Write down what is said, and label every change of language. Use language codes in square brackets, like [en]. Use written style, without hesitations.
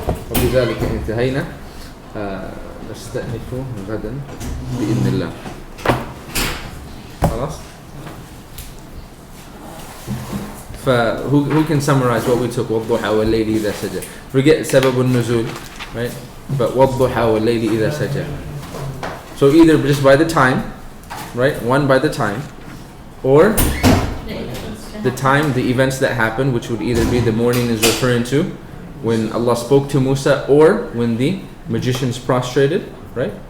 [ar] وبذلك انتهينا. نستأنف غدا بإذن الله. خلاص? [en] Who can summarize what we took? [ar] وَالضُّحَى وَاللَّيْلِ إِذَا سَجَى. [en] Forget سبب النزول, right? [ar] But وَالضُّحَى وَاللَّيْلِ إِذَا سَجَى. [en] So either just by the time, right? One by the time, or the time, the events that happened, which would either be the morning is referring to when Allah spoke to Musa, or when the magicians prostrated, right?